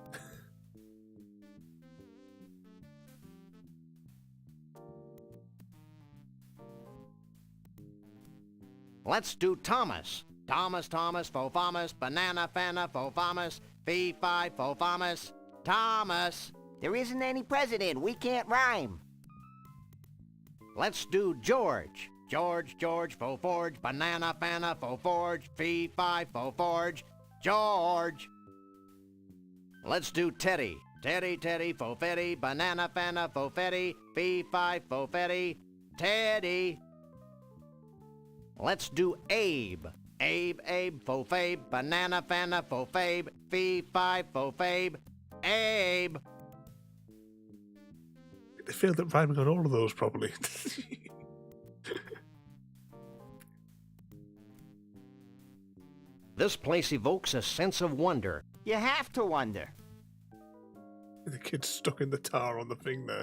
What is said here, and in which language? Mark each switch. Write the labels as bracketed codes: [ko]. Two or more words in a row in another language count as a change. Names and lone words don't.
[en] Let's do Thomas. Thomas, Thomas, Fophamus, Banana, Fana, Fophamus, Fee, Fi, Fophamus, Thomas. There isn't any president. We can't rhyme. Let's do George. George, George, fo forge, banana, fana, fo forge, fee, fi, fo forge, George. Let's do Teddy. Teddy, Teddy, fo fetty, banana, fana, fo fetty, fee, fi, fo fetty, Teddy. Let's do Abe. Abe, Abe, fo fabe, banana, fana, fo fabe, fee, fi, fo fabe, Abe. They failed at rhyming on all of those, probably. This place evokes a sense of wonder. You have to wonder. The kid's stuck in the tar on the thing there.